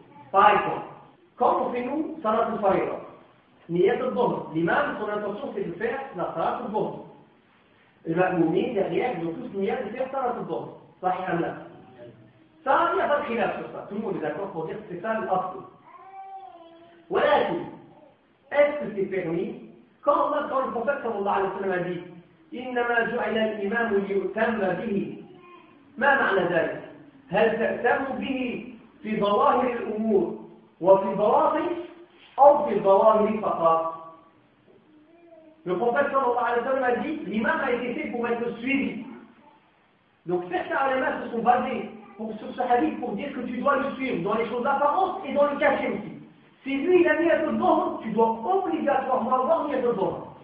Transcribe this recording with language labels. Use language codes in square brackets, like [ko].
[fr] Par exemple, quand on fait nous, salat al-fariḍa, niyat al-dhuhr, l'imam, son intention c'est de faire la salat al-dhuhr. Le ma'moum, derrière, ils ont tous niyat de faire salat al-dhuhr. Sahih amna. Ça, il n'y a pas de khilaf sur ça. Tout le monde est d'accord pour dire que c'est ça l'afdhu. Voilà tout. Est-ce que c'est permis quand on a, quand le prophète sallallahu alayhi wa sallam a dit [ar] إِنَّمَا جُعِلَ الْإِمَامُ لِيُؤْتَمَّ بِهِ مَا مَعْنَى ذَلِكَ هَلْ تَأْتَمُ بِهِ فِي ظَوَاهِرِ الْأُمُورِ وَفِي ظَوَاهِرِ أَوْ فِي ظَوَاهِرِ فَقَط. [fr] Le prophète sallallahu alayhi wa sallam a dit l'imam a été fait pour être suivi. Donc certains ulama se sont basés sur ce hadith pour dire que tu dois le suivre dans les choses apparentes et dans le caché aussi. Si lui il a mis un peu de bon, tu dois obligatoirement avoir mis un peu de bon.